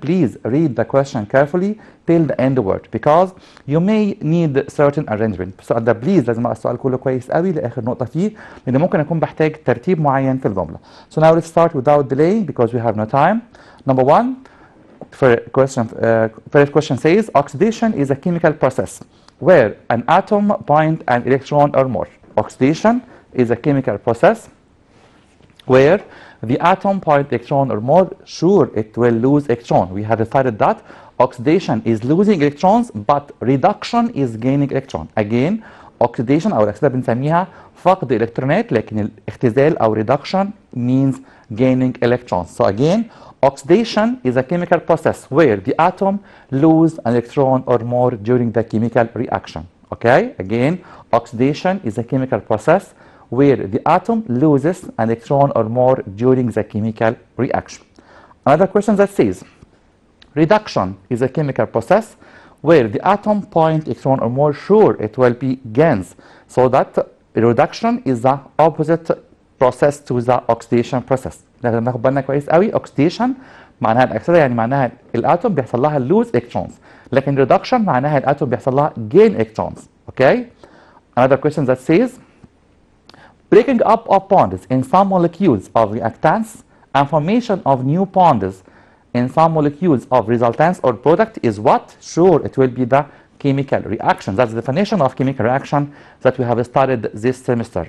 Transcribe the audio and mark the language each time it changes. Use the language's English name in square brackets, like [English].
[English] Please read the question carefully till the end word because you may need certain arrangement. [Arabic] في السؤال ده بليز لازم اقرا السؤال كله كويس قوي لاخر نقطة فيه لان ممكن اكون بحتاج ترتيب معين في الجملة. [English] So now let's start without delay because we have no time. Number one, first question says oxidation is a chemical process where an atom point an electron or more. Oxidation is a chemical process where the atom point electron or more, sure it will lose electron. We have decided that oxidation is losing electrons but reduction is gaining electron. Again, oxidation [Arabic] أو الأكسدة بنسميها فقد الإلكترونات لكن الاختزال أو [English] reduction means gaining electrons. So again, oxidation is a chemical process where the atom lose an electron or more during the chemical reaction. Okay, again, oxidation is a chemical process where the atom loses an electron or more during the chemical reaction. Another question that says, reduction is a chemical process where the atom point electron or more, sure it will be gains. So that reduction is the opposite process to the oxidation process. [Arabic] لازم ناخد بالنا كويس قوي. oxidation معناها الأكسدة يعني معناها الاتوم بيحصل لها [English] lose electrons. [Arabic] لكن reduction معناها الاتوم بيحصل لها [English] gain electrons. Okay? Another question that says, breaking up of bonds in some molecules of reactants and formation of new bonds in some molecules of resultants or product is what? Sure, it will be the chemical reaction. That's the definition of chemical reaction that we have studied this semester.